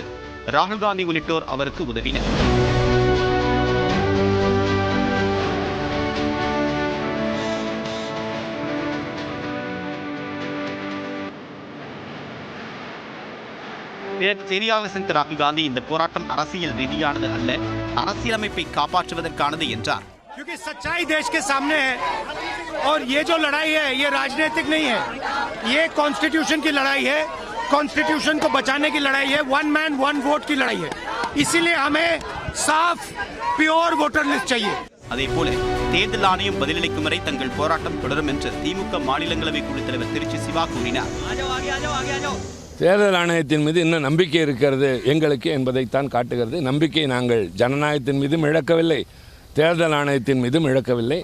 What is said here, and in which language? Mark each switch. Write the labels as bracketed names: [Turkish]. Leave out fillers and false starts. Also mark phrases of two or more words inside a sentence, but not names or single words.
[Tamil] ராகுல் காந்தி உள்ளிட்டோர் அவருக்கு உதவினர். செய்தியாக சென்ற ராகுல் காந்தி இந்த போராட்டம் அரசியல் ரீதியானது அல்ல, அரசியலமைப்பை காப்பாற்றுவதற்கானது என்றார். [Hindi] क्योंकि सच्चाई देश के सामने है और ये जो लड़ाई है ये राजनीतिक नहीं है, ये कॉन्स्टिट्यूशन की लड़ाई है, कॉन्स्टिट्यूशन को बचाने की लड़ाई है, [English] one man one vote [Hindi] की लड़ाई है. इसीलिए हमें साफ [English] pure voter list [Hindi] चाहिए. [Tamil] அதேபோல தேர்தல் ஆணையம் பதிலளிக்கும் வரை தங்கள் போராட்டம் தொடரும் என்று திமுக மாநிலங்களவை குழுத் தலைவர் திருச்சி சிவா கூறினார். தேர்தல் ஆணையத்தின் மீது இன்னும் நம்பிக்கை இருக்கிறது எங்களுக்கு என்பதைத்தான் காட்டுகிறது. நம்பிக்கை நாங்கள் ஜனநாயகத்தின் மீதும் இழக்கவில்லை, தேர்தல் ஆணையத்தின் மீதும் இழக்கவில்லை.